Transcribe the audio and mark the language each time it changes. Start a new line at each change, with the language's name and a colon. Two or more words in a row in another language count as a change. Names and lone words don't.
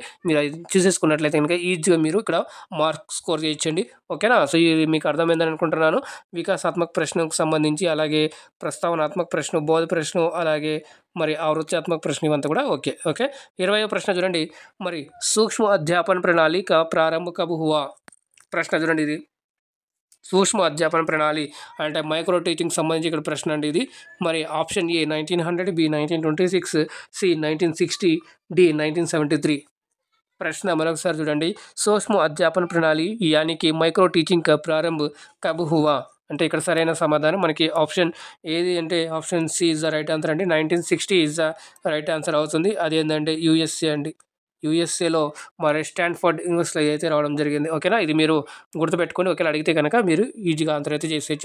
Telugu: మీరు అది చూసేసుకున్నట్లయితే కనుక ఈజీగా మీరు ఇక్కడ
English: mark score
Telugu: చేయొచ్చండి. ఓకేనా, సో ఇది మీకు అర్థమైందని అనుకుంటున్నాను. వికాసాత్మక ప్రశ్నకు సంబంధించి అలాగే ప్రస్తావనాత్మక ప్రశ్న, బోధ ప్రశ్న, అలాగే మరి ఆవృత్యాత్మక ప్రశ్న ఇవంతా కూడా ఓకే. 20వ ప్రశ్న చూడండి. మరి
Hindi: सूक्ष्म अध्यापन प्रणाली का प्रारंभ कब हुआ?
Telugu: ప్రశ్న చూడండి, ఇది సూక్ష్మ అధ్యాపన ప్రణాళి అంటే
English: micro teaching
Telugu: సంబంధించి ఇక్కడ ప్రశ్న అండి ఇది. మరి ఆప్షన్ ఏ 1900, బి 1926, సి 1960, డి 1973. ప్రశ్న మరొకసారి చూడండి.
Hindi: सूक्ष्म अध्यापन प्रणाली यानी
English: micro teaching
Hindi: का प्रारंभ कब हुआ
Telugu: అంటే ఇక్కడ సరైన సమాధానం మనకి ఆప్షన్ ఏది అంటే ఆప్షన్ సి
English: is the right answer
Telugu: అండి. 1960
English: is the right answer
Telugu: అవుతుంది. అది ఏంటంటే యూఎస్ఏ అండి. యూఎస్ఏలో మరి స్టాన్ఫర్డ్ యూనివర్సిటీలో అయితే రావడం జరిగింది. ఓకేనా, ఇది మీరు గుర్తుపెట్టుకొని ఒకవేళ అడిగితే కనుక మీరు ఈజీగా ఆన్సర్ అయితే చేసేయచ్చు.